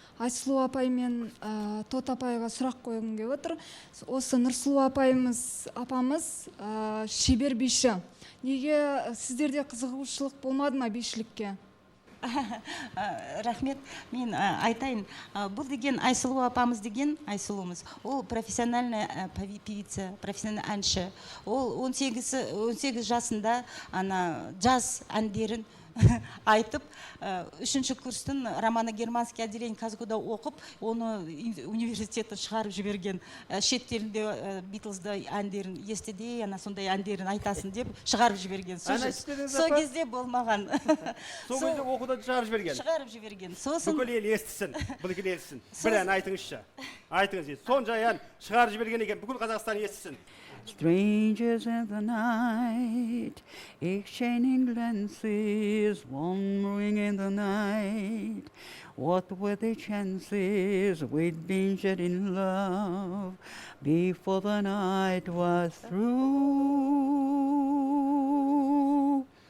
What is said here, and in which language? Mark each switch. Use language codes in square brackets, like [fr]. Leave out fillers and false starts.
[kk] Айсұлу апай мен Тот апайға сұрақ қойғым келіп отыр. Осы Нұрсұлу апамыз шебер биші. Неге сіздерде қызығушылық болмады ма бишілікке? Рахмет, мен айтайын, бұл деген Айсұлу апамыз деген Айсұлумыз. [ru] Ол профессиональная певица, профессиональный [kk] әнші. Ол 18 жасында джаз әндерін айтып, 3-ші курстың [ru] романо германский отделение [kk] Казгуда оқып, оны университетті шығарып жіберген. Шеттерінде Битлзды әндерін естіде, сондай әндерін айтасын деп шығарып жіберген. Сол кезде болмаған. Сол кезде оқудан шығарып жіберген. Шығарып жіберген. Бүкіл ел естісін, бұл ел естісін. Бір ән айтыңызшы. Айтыңыз, сондай ән шығарып жіберген екен, бүкіл Қазақстан естісін. [en] Strangers in the night, exchanging glances, wandering in the night. What were the chances we'd been shedding love before the night was through?